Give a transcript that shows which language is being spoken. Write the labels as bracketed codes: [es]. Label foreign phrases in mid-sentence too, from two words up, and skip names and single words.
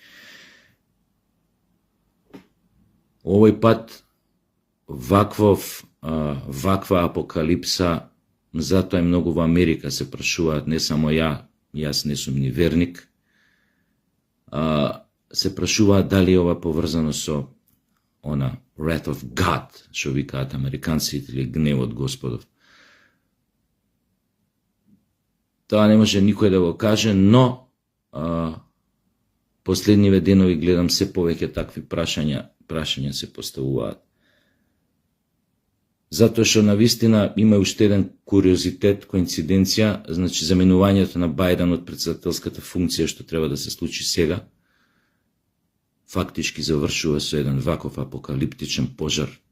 [mk] Овој пат ваква апокалипса, затоа е многу во Америка се прашуваат, не само јас не сум ни верник, се прашуваат дали ова поврзано со [en] wrath of God, [mk] што викаат американците, или гневот Господов. Тоа не може никој да го каже, но последниве денови гледам се повеќе такви прашања се поставуваат. Затоа што навистина има уште еден куриозитет, коинциденција, значи заменувањето на Бајден од председателската функција што треба да се случи сега, фактички завршува со еден ваков апокалиптичен пожар.